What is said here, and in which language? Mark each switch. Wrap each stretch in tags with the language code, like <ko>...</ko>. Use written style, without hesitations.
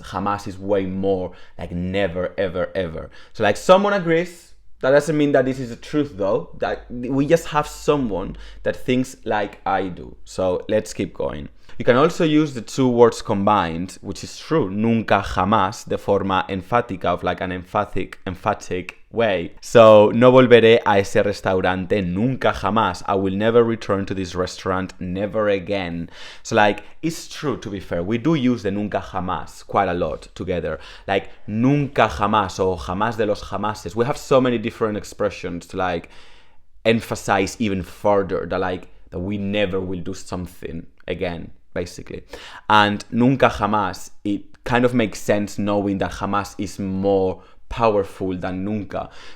<en>Jamás is way more like never, ever, ever. So like someone agrees. That doesn't mean that this is the truth though. That we just have someone that thinks like I do. So let's keep going. You can also use the two words combined, which is true.</en> <es>Nunca jamás, de forma enfática,</es> <en>of like an emphatic way.</en> <es>So, no volveré a ese restaurante nunca jamás.</es> <en>I will never return to this restaurant, never again. So like, it's true, to be fair. We do use the nunca jamás quite a lot together.</en> <es>Like, nunca jamás or jamás de los jamases.</es> <en>We have so many different expressions to like emphasize even further that we never will do something again, basically. And nunca jamás, it kind of makes sense knowing that jamás is more powerful than nunca.</en>